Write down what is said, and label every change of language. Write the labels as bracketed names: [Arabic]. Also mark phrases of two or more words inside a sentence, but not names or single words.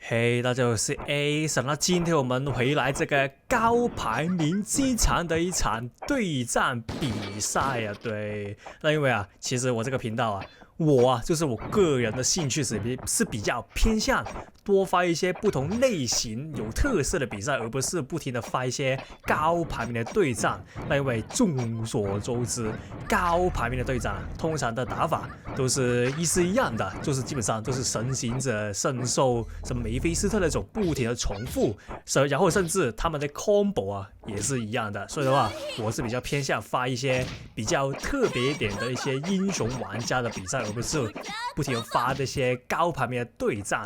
[Chinese] 嘿，大家好，我是 A。那今天我們回來這個高排名機場的一場對戰比賽啊。對，那因為啊，其實我這個頻道啊，就是我個人的興趣是比較偏向多發一些不同類型有特色的比賽，而不是不停的發一些高排名的對戰。那因為眾所周知，高排名的對戰通常的打法都是一樣的，就是基本上都是神行者聖獸什麼梅菲斯特那種不停的重複，然後甚至他們的 combo 啊也是一樣的。所以的話，我是比較偏向发一些比較特別一點的一些英雄玩家的比賽，而不是不停的发這些高排名的對戰。